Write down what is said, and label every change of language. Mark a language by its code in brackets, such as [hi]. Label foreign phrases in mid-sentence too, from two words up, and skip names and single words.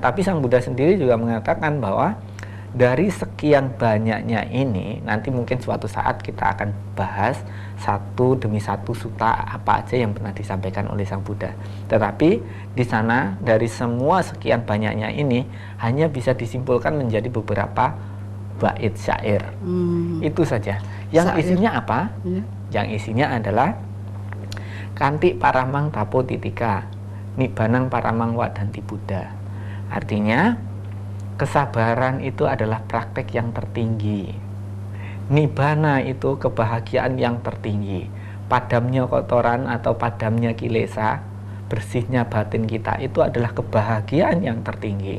[id] Tapi Sang Buddha sendiri juga mengatakan bahwa dari sekian banyaknya ini, nanti mungkin suatu saat kita akan bahas satu demi satu suta apa aja yang pernah disampaikan oleh Sang Buddha. Tetapi di sana dari semua sekian banyaknya ini hanya bisa disimpulkan menjadi beberapa bait syair. Itu saja. Yang isinya apa? Ya. Yang isinya adalah [pi] Kanti paramang tapo titika, nibanang paramang wadanti Buddha. [id] Artinya kesabaran itu adalah praktek yang tertinggi. Nibbana itu kebahagiaan yang tertinggi. Padamnya kotoran atau padamnya kilesa, bersihnya batin kita itu adalah kebahagiaan yang tertinggi.